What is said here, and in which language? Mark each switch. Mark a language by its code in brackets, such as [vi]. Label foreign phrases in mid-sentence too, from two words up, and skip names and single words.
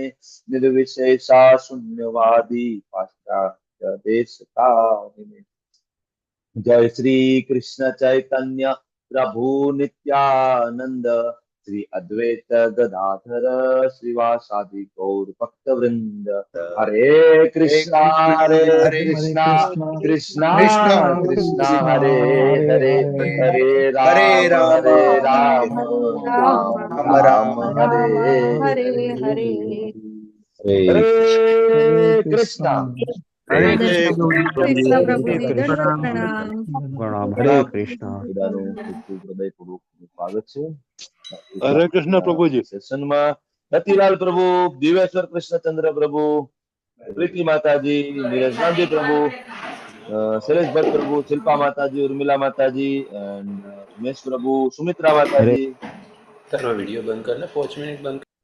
[sa] निर्विशेषा शून्यवादी पाश्चात्य देशकारिणे [hi] जय श्री कृष्ण [sa] चैतन्य प्रभु नित्यानंद श्री अद्वैत गदाधर श्रीवासादि गौर भक्त वृंद हरे कृष्णा कृष्णा कृष्णा हरे हरे हरे राम राम राम हरे हरे कृष्णा [hi] हरे कृष्ण प्रभु जी दंडवत प्रणाम। हरे कृष्ण। [gu] સ્વાગત છે [hi] हरे कृष्ण प्रभुजी। [gu] સેશનમાં રતિલાલ પ્રભુ, દિવેશ્વર કૃષ્ણચંદ્ર પ્રભુ, પ્રીતિ માતાજી, નીરજ ગાંધી પ્રભુ, શૈલેષ ભટ્ટ પ્રભુ, શિલ્પા માતાજી, ઉર્મિલા માતાજી, એન્ડ ઉમેશ પ્રભુ, સુમિત્રા માતાજી. સર વિડિયો બંધ કરને 5 મિનિટ બંધ